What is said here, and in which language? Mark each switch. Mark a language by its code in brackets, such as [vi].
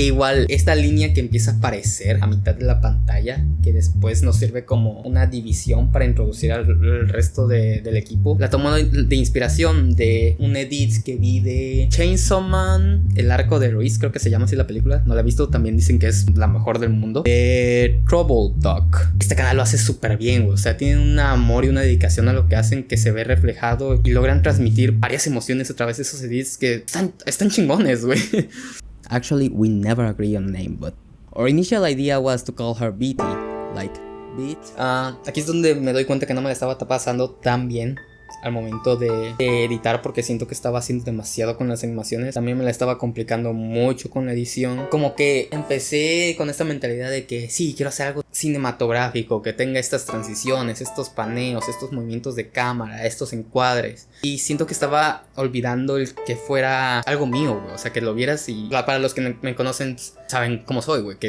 [es] E igual, esta línea que empieza a aparecer a mitad de la pantalla, que después nos sirve como una división para introducir al resto del equipo, la tomo de inspiración de un edit que vi de Chainsaw Man, el arco de Ruiz, creo que se llama así la película. No la he visto, también dicen que es la mejor del mundo. Trouble Duck. Este canal lo hace súper bien, güey. O sea, tienen un amor y una dedicación a lo que hacen que se ve reflejado y logran transmitir varias emociones a través de esos edits que están chingones, güey. [en] Actually, we never agree on name, but our initial idea was to call her Beatty, like Beat. [es] Aquí es donde me doy cuenta que no me la estaba pasando tan bien al momento de editar, porque siento que estaba haciendo demasiado con las animaciones. También me la estaba complicando mucho con la edición. Como que empecé con esta mentalidad de que sí, quiero hacer algo cinematográfico, que tenga estas transiciones, estos paneos, estos movimientos de cámara, estos encuadres, y siento que estaba olvidando el que fuera algo mío, güey. O sea, que lo vieras y para los que me conocen saben cómo soy, güey.